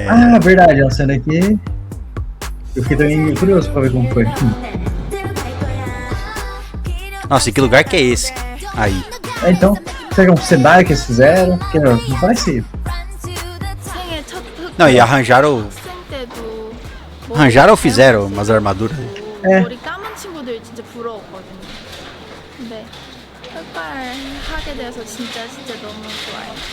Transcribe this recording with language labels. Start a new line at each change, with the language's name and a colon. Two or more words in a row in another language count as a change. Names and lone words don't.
Portuguese: Ah, verdade, é uma cena aqui. Eu fiquei também curioso pra ver como foi. Nossa, e que lugar que é esse? Aí. É, então, será que é um cenário que eles fizeram? Porque não parece.
Korean: 생애 첫
Portuguese: Não, e arranjaram.
Korean: 학생 때도
Portuguese: Arranjaram ou fizeram umas armaduras? É.
Korean: 머리 감은 친구들 진짜 부러웠거든요. 근데 흑발 하게 돼서 진짜 너무 좋아요.